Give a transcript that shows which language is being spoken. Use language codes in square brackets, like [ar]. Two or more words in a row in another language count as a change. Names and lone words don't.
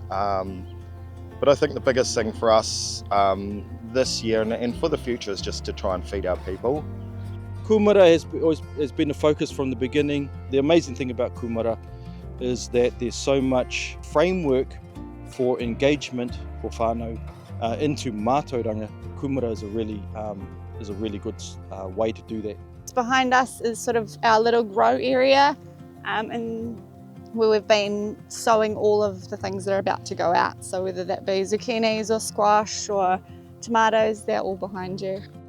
[en] But I think the biggest thing for us this year and for the future is just to try and feed our people. Kumara has been a focus from the beginning. The amazing thing about kumara is that there's so much framework for engagement for whānau into Mātauranga. Kumara is a really good way to do that. Behind us is sort of our little grow area, and where we've been sowing all of the things that are about to go out. So whether that be zucchinis or squash or tomatoes, they're all behind you.